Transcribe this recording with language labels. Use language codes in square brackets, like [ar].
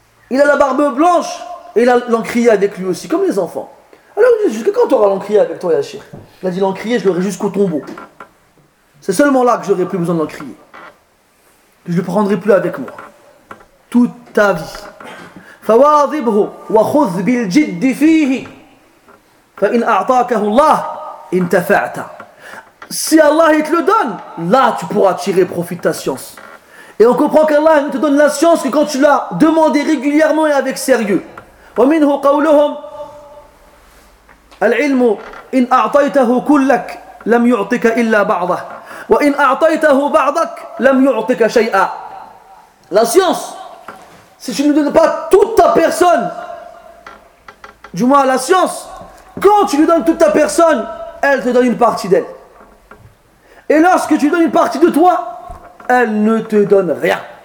[fr] Il a la barbe blanche et il a l'encrier avec lui aussi, comme les enfants. Alors, jusqu'à quand tu auras l'encrier avec toi, Ya Cheikh ? Il a dit, l'encrier, je l'aurai jusqu'au tombeau. C'est seulement là que j'aurai plus besoin de l'encrier. Je ne le prendrai plus avec moi. Toute ta vie. [ar] فواظبه وخذ بالجد فيه فإن أعطاكه الله انتفعت. [fr] Si Allah il te le donne, là tu pourras tirer profit de ta science. Et on comprend qu'Allah ne te donne la science que quand tu l'as demandé régulièrement et avec sérieux. [ar] ومنه قولهم العلم إن أعطيته كلك لم يعطك إلا بعضه وإن أعطيته بعضك لم يعطك شيئا. [fr] La science, si tu ne donnes pas toute ta personne, du moins la science, quand tu lui donnes toute ta personne, elle te donne une partie d'elle. Et lorsque tu donnes une partie de toi, elle ne te donne rien.